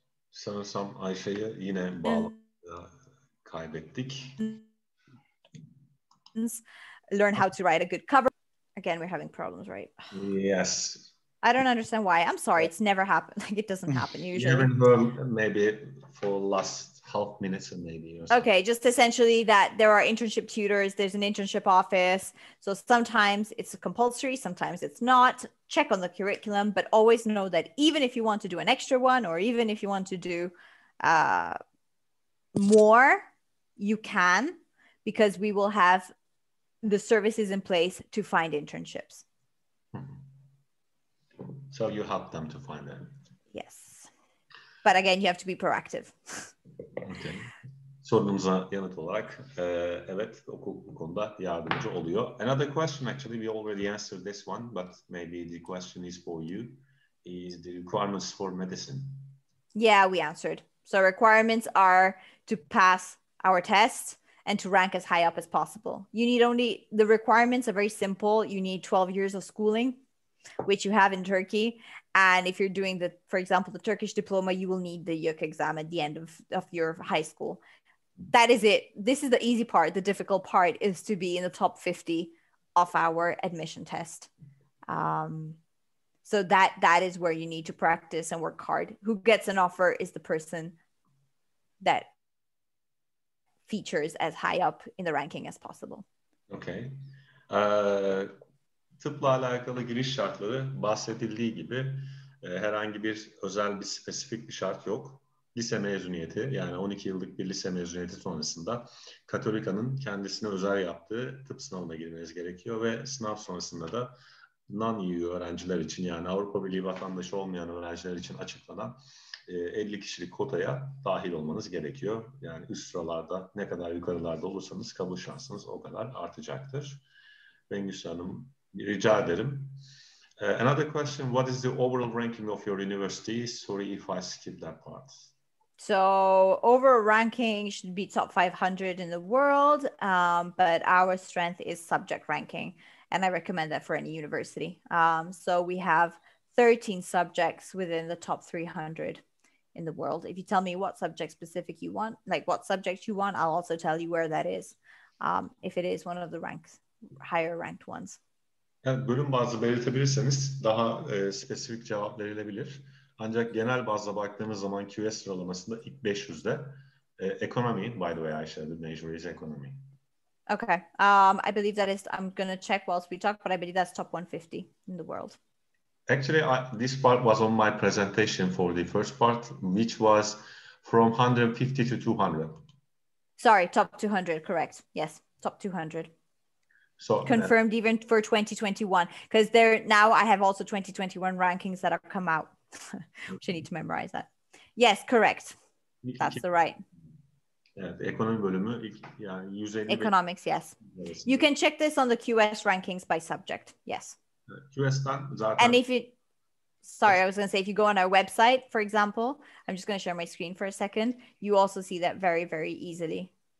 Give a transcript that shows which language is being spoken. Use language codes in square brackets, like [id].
[tr] Sanırsam Ayşe'yi yine kaybettik. [en] Learn how to write a good cover. Again, we're having problems, right? Yes. I don't understand why. I'm sorry. It's never happened. Like it doesn't happen usually. You haven't heard maybe for last half minutes and maybe. Okay, just essentially that there are internship tutors. There's an internship office. So sometimes it's compulsory, sometimes it's not. Check on the curriculum, but always know that even if you want to do an extra one or even if you want to do more, you can, because we will have the services in place to find internships. So you help them to find them. Yes. But again, you have to be proactive. Okay. [tr] Sorunuza yanıt olarak evet, okul bu konuda yardımcı oluyor. [en] Another question, actually we already answered this one, but maybe the question is for you, is the requirements for medicine. Yeah, we answered. So requirements are to pass our test and to rank as high up as possible. The requirements are very simple. You need 12 years of schooling, which you have in Turkey. And if you're doing for example, the Turkish diploma, you will need the YÖK exam at the end of your high school. That is it. This is the easy part. The difficult part is to be in the top 50 of our admission test. So that is where you need to practice and work hard. Who gets an offer is the person that features as high up in the ranking as possible. Okay. [tr] Tıpla alakalı giriş şartları bahsedildiği gibi herhangi bir özel bir spesifik bir şart yok. Lise mezuniyeti, yani 12 yıllık bir lise mezuniyeti sonrasında Cattolica'nın kendisine özel yaptığı tıp sınavına girmeniz gerekiyor ve sınav sonrasında da non-EU öğrenciler için, yani Avrupa Birliği vatandaşı olmayan öğrenciler için açıklanan 50 kişilik kotaya dahil olmanız gerekiyor. Yani üst sıralarda ne kadar yukarılarda olursanız kabul şansınız o kadar artacaktır. Bengüsü Hanım, rica ederim. [en] Another question, what is the overall ranking of your university? Sorry if I skipped that part. So overall ranking should be top 500 in the world, but our strength is subject ranking, and I recommend that for any university. So we have 13 subjects within the top 300 in the world. If you tell me what subject specific you want, like what subject you want, I'll also tell you where that is, if it is one of the higher ranked ones. [tr] Evet, bölüm bazlı belirtebilirseniz daha spesifik cevap verilebilir. Ancak genel bazda baktığımız zaman QS sıralamasında ilk 500'de [en] economy, by the way, Aishah, the major is economy. Okay. I believe that is, I'm going to check whilst we talk, but I believe that's top 150 in the world. Actually, this part was on my presentation for the first part, which was from 150 to 200. Sorry, top 200, correct. Yes, top 200. So confirmed even for 2021, because now I have also 2021 rankings that have come out, which I need to memorize that. Yes, correct. That's the right. [tr] Evet, ekonomi bölümü yani 150 [en] Economics, yes. You can check this on the QS rankings by subject. Yes. [tr] QS'ten zaten. [en] And if you, sorry, I was going to say, if you go on our website, for example, I'm just going to share my screen for a second. You also see that very, very easily.